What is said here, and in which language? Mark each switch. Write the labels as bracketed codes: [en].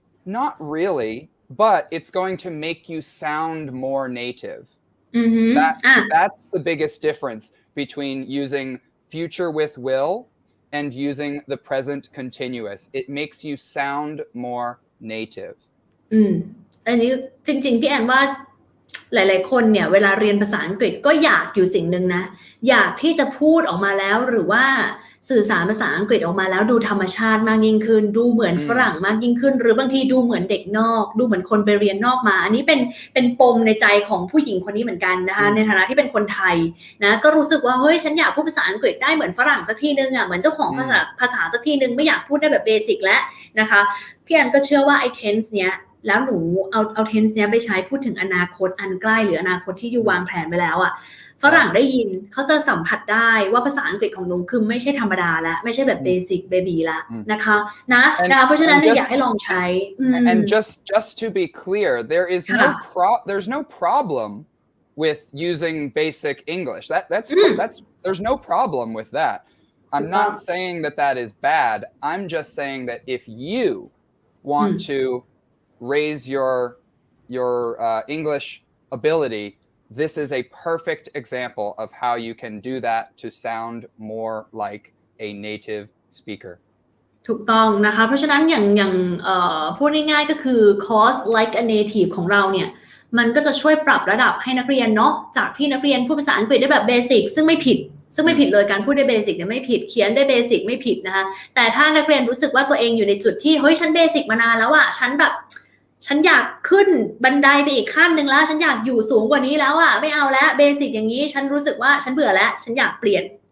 [en] Not really, but it's going to make you sound more native. That's the biggest difference between using future with will and using the present continuous. It makes you sound more native. [th] อันนี้จริงๆพี่แอนว่าหลายๆคนเนี่ยเวลาเรียนภาษาอังกฤษก็อยากอยู่สิ่งหนึ่งนะอยากที่จะพูดออกมาแล้วหรือว่าสื่อสารภาษาอังกฤษออกมาแล้วดูธรรมชาติมากยิ่งขึ้นดูเหมือนฝรั่งมากยิ่งขึ้นหรือบางทีดูเหมือนเด็กนอกดูเหมือนคนไปเรียนนอกมาอันนี้เป็นปมในใจของผู้หญิงคนนี้เหมือนกันนะคะในฐานะที่เป็นคนไทย นะก็รู้สึกว่าเฮ้ยฉันอยากพูดภาษาอังกฤษได้เหมือนฝรั่งสักทีนึงอ่ะเหมือนเจ้าของภาษาสักทีนึงไม่อยากพูดได้แบบเบสิกแล้วนะคะพี่แอนก็เชื่อว่าไอ้ tense เนี้ยแล้วหนู เอา tense เนี้ยไปใช้พูดถึงอนาคตอันใกล้หรืออนาคตที่อยู่วางแผนไว้แล้วอ่ะฝรั่งได้ยินเขาจะสัมผัสได้ว่าภาษาอังกฤษของหนูคือไม่ใช่ธรรมดาแล้วไม่ใช่แบบเบสิกเบบีละนะคะเพราะฉะนั้นอยากให้ลองใช้ [en] and just to be clear there's no problem with using basic English that's there's no problem with that I'm not saying that is bad I'm just saying that if you want to raise your English ability this is a perfect example of how you can do that to sound more like a native speaker [th] ถูกต้องนะคะเพราะฉะนั้นอย่างพูดง่ายๆก็คือ course like a native ของเราเนี่ยมันก็จะช่วยปรับระดับให้นักเรียนเนาะจากที่นักเรียนพูดภาษาอังกฤษได้แบบเบสิกซึ่งไม่ผิดเลยการพูดได้เบสิกเนี่ยไม่ผิดเขียนได้เบสิกไม่ผิดนะคะแต่ถ้านักเรียนรู้สึกว่าตัวเองอยู่ในจุดที่เฮ้ยฉันเบสิกมานานแล้วอะฉันอยากขึ้นบันไดไปอีกขั้นหนึ่งแล้วฉันอยากอยู่สูงกว่านี้แล้วอะไม่เอาแล้วเบสิกอย่างนี้ฉันรู้สึกว่าฉันเบื่อแล้วฉันอยากเปลี่ยน